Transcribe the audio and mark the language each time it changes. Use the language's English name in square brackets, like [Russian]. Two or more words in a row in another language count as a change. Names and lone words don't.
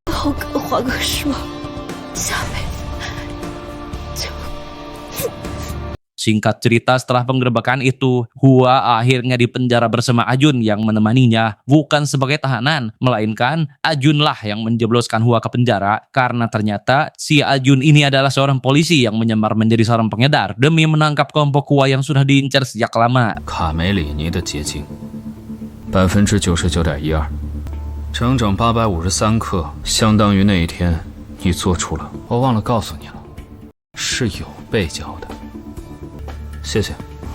[Chinese] 我跟华哥说，下辈子就 [Indonesian] Singkat cerita, setelah penggerebekan itu, Hua akhirnya dipenjara bersama Ajun yang menemaninya, bukan sebagai tahanan, melainkan Ajunlah yang menjebloskan Hua ke penjara karena ternyata si Ajun ini adalah seorang polisi yang menyamar menjadi seorang pengedar demi menangkap kelompok Hua yang sudah diincar sejak lama. [Chinese] 卡梅里尼的结晶99.12%，整整853克，相当于那一天你做出了。我忘了告诉你了，是有被教的。谢谢。